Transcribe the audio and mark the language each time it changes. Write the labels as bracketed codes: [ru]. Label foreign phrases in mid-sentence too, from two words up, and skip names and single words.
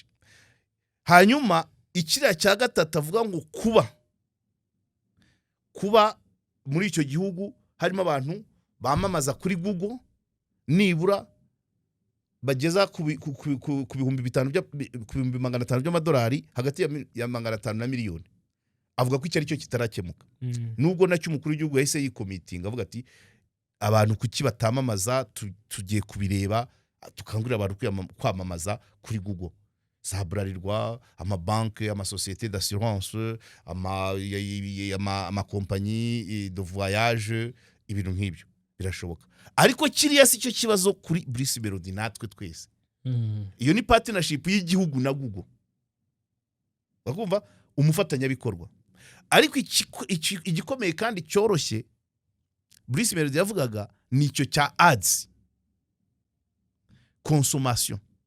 [rw] Hanyuma ikira cya gatatu avuga ngo kuba muri icyo gihugu harimo abantu bamamaza kuri Google nibura bageza ku bihumbi 500 by'amadolari, hagati ya 500 na miliyoni. Avuga ko icyo ari cyo kitarakemuka. Nubwo nacyo umukuru w'igihugu yahise yikomitinga avuga ati abantu kuki batamamaza, tugiye kubireba, tukangurira abantu kwamamaza kuri Google. Saburarirwa amabanke, amasosiyete [fr] d'assurance, [rw] amakompanyi [fr] de voyage, [rw] ibintu nk'ibyo birashoboka. Ariko kiriya si cyo kibazo kuri Bruce Melody natwe twese. Iyo ni partnership y'igihugu na Google. Bakumva umufatanyabikorwa. Ariko igikomeye kandi cyoroshye Bruce Melody yavugaga nicyo cya ads, consommation.